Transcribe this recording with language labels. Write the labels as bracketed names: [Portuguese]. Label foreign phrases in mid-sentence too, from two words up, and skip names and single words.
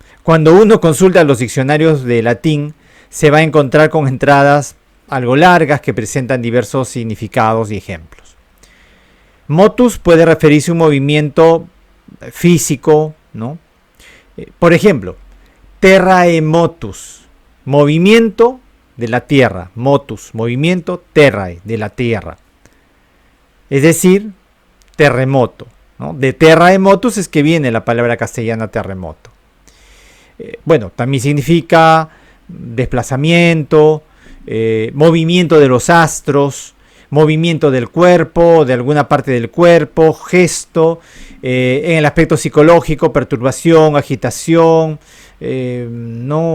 [Spanish] Cuando uno consulta los diccionarios de latín, se va a encontrar con entradas algo largas que presentan diversos significados y ejemplos. Motus puede referirse a un movimiento físico, ¿no? Por ejemplo, [Latin] terrae motus, [Spanish] movimiento de la tierra, motus, movimiento, terrae, de la tierra. Es decir, terremoto, ¿no? De [Latin] terrae motus [Spanish] es que viene la palabra castellana terremoto. Bueno, también significa desplazamiento, movimiento de los astros, movimiento del cuerpo, de alguna parte del cuerpo, gesto, en el aspecto psicológico, perturbación, agitación, ¿no?